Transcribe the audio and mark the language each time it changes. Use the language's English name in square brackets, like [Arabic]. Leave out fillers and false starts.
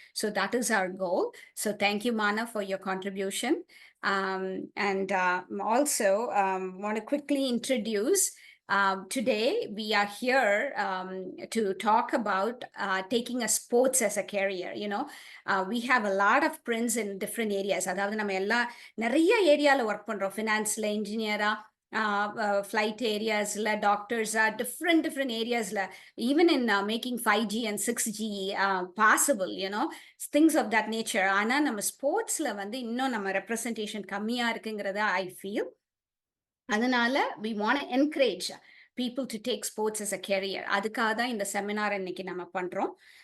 [English] So that is our goal. So thank you, Mana, for your contribution. And also want to quickly introduce today, we are here to talk about taking a sports as a career. We have a lot of friends in different areas. [Tamil] அதாவது நம்ம எல்லா நிறைய ஏரியால work பண்றோம். [English] ஃபினான்ஸ்ல, இன்ஜினியரா, flight areas, doctors, different areas, even in making 5G and 6G possible, things of that nature. [Tamil] ஆனா நம்ம ஸ்போர்ட்ஸ்ல வந்து இன்னும் நம்ம ரெப்ரசன்டேஷன் கம்மியா இருக்குங்கிறத [English] I feel. [Tamil] அதனால [English] we want to encourage people to take sports as a career. [Tamil] அதுக்காக தான் இந்த செமினார் இன்னைக்கு நம்ம பண்றோம்.